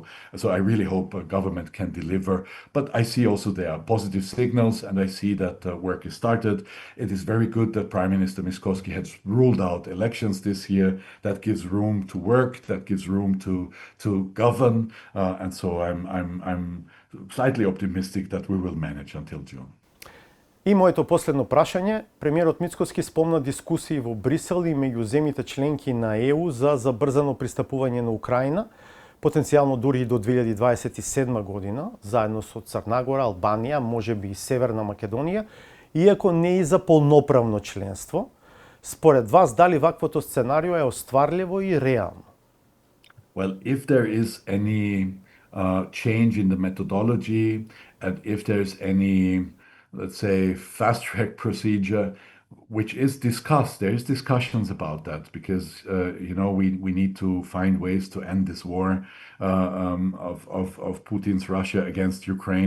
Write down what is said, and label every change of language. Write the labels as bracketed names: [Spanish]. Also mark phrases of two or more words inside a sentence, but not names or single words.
[English] So I really hope government can deliver. But I see also there are positive signals, and I see that work is started. It is very good that Prime Minister Mickoski has ruled out elections this year. That gives room to work, that gives room to govern, and so I'm slightly optimistic that we will manage until June. [Macedonian] И моето последно прашање, премиерот Мицкоски спомна дискусии во Брисел и меѓу земјите членки на ЕУ за забрзано пристапување на Украина, потенцијално дури и до 2027 година, заедно со Црна Гора, Албанија, можеби и Северна Македонија, иако не и за полноправно членство. Според вас, дали ваквото сценарио е остварливо и реално? [English] Well, if there is any change in the methodology, and if there's any, let's say, fast-track procedure, which is discussed, there is discussions about that, because we need to find ways to end this war of Putin's Russia against Ukraine.